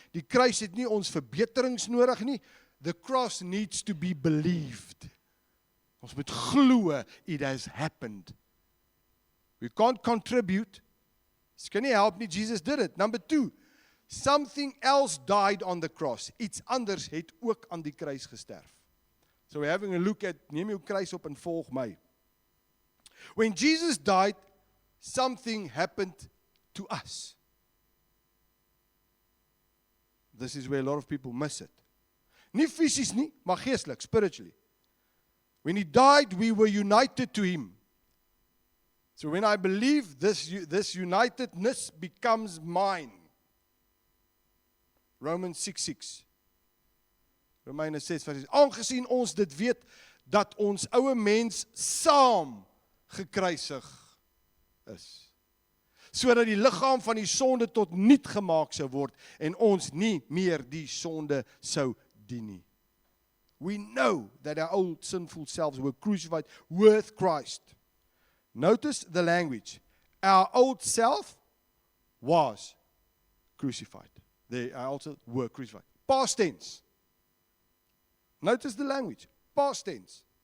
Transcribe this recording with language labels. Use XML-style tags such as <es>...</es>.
<af>Die kruis het nie ons verbeterings nodig nie.</af> <en>The cross needs to be believed.</en> <af>Ons moet glo,</af> <en>it has happened. We can't contribute. This</en> <af>kan nie help nie,</af> <en>Jesus did it. Number 2, something else died on the cross.</en> <af>Iets anders het ook aan die kruis gesterf.</af> <en>So we're having a look at,</en> <af>neem jou kruis op en volg my.</af> <en>When Jesus died, something happened to us. This is where a lot of people miss it.</en> <af>Nie fisies nie, maar geestelik,</af> <en>spiritually. When He died, we were united to Him. So when I believe, this unitedness becomes mine. Romans 6:6.</en> <af>Romeine 6:6. Aangesien ons dit weet, dat ons ouwe mens saam gekruisig is, sodat die liggaam van die sonde tot niet gemaak sou word, en ons nie meer die sonde sou dien nie.</af> <en>We know that our old sinful selves were crucified with Christ. Notice the language. Our old self was crucified. They also were crucified. Past tense. Notice the language. Past tense.</en>